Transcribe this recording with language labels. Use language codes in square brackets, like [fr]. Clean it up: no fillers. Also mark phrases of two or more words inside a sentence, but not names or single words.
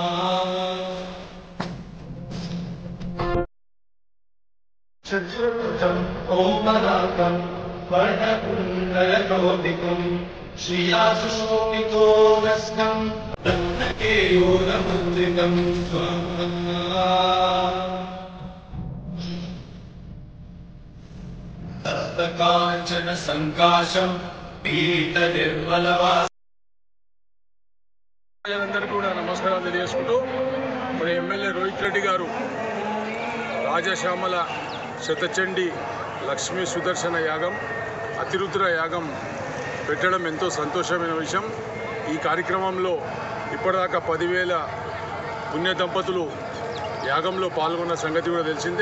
[sa] चतुर्भुजं ओमरागं वर्णकुण्डलशोभितं श्रियासुशोभितो रस्नं रत्नकेयूरमुद्रिकं स्वाहा कांचन संकाशं पीत निर्मलवास [te] అందరికీ కూడా నమస్కారాలు తెలియజేసుకుంటూ మరి ఎమ్మెల్యే రోహిత్ రెడ్డి గారు రాజశ్యామల శతచండీ లక్ష్మీ సుదర్శన యాగం అతిరుద్ర యాగం పెట్టడం ఎంతో సంతోషమైన విషయం. ఈ కార్యక్రమంలో ఇప్పటిదాకా 10,000 పుణ్య దంపతులు యాగంలో పాల్గొన్న సంగతి కూడా తెలిసిందే.